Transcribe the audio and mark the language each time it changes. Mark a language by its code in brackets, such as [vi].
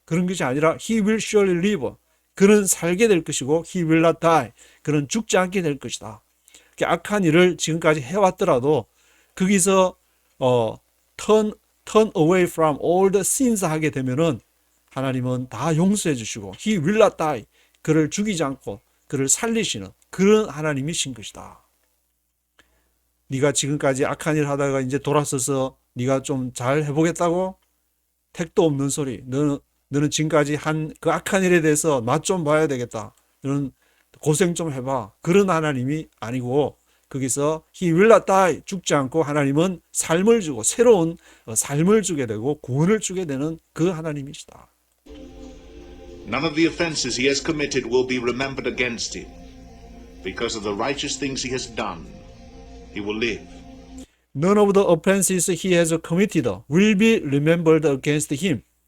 [ko] 그런 것이 아니라 [en] he will surely live. [ko] 그는 살게 될 것이고 [en] he will not die. [ko] 그는 죽지 않게 될 것이다. 악한 일을 지금까지 해왔더라도 거기서 [en] turn away from all the sins [ko] 하게 되면은 하나님은 다 용서해 주시고 [en] he will not die. [ko] 그를 죽이지 않고 그를 살리시는 그런 하나님이신 것이다. 네가 지금까지 악한 일 하다가 이제 돌아서서 네가 좀 잘 해보겠다고? 택도 없는 소리. 너는 지금까지 한 그 악한 일에 대해서 맛 좀 봐야 되겠다. 너는 고생 좀 해봐. 그런 하나님이 아니고 거기서 [en] he will not die, [ko] 죽지 않고 하나님은 삶을 주고 새로운 삶을 주게 되고 구원을 주게 되는 그 하나님이시다. [en] None of the offenses he has committed will be remembered against him. Because of the righteous things he has done, he will live. None of the offenses he has committed will be remembered against him.